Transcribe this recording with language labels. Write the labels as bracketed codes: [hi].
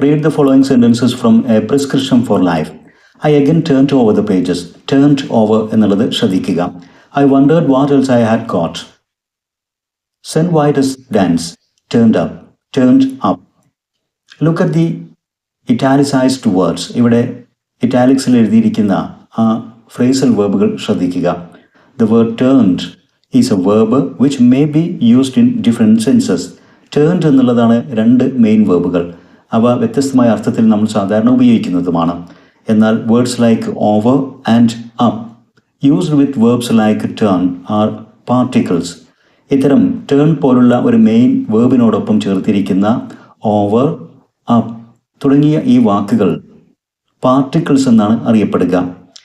[en] Read the following sentences from a prescription for life. I again turned over the pages. [ml] Turned over എന്നുള്ളത് ശ്രദ്ധിക്കുക. [en] I wondered what else I had got. St. Vitus dance. Turned up. Turned up. Look at the italicized words. [ml] ഇവിടെ ഇറ്റാലിക്സിൽ എഴുതിയിരിക്കുന്ന ആ phrasal വേർബുകൾ ശ്രദ്ധിക്കുക. [en] The word turned is a verb which may be used in different senses. [ml] Turned എന്നുള്ളതാണ് രണ്ട് main വേർബുകൾ. അവ വ്യത്യസ്തമായ അർത്ഥത്തിൽ നമ്മൾ സാധാരണ ഉപയോഗിക്കുന്നതുമാണ്. എന്നാൽ [en] Words like over and up used with verbs like turn R particles. [ml] ഇത്തരം ടേൺ പോലുള്ള ഒരു മെയിൻ വേർബിനോടൊപ്പം ചേർത്തിരിക്കുന്ന ഓവർ, അപ്പ് തുടങ്ങിയ ഈ വാക്കുകൾ പാർട്ടിക്കിൾസ് എന്നാണ് അറിയപ്പെടുക.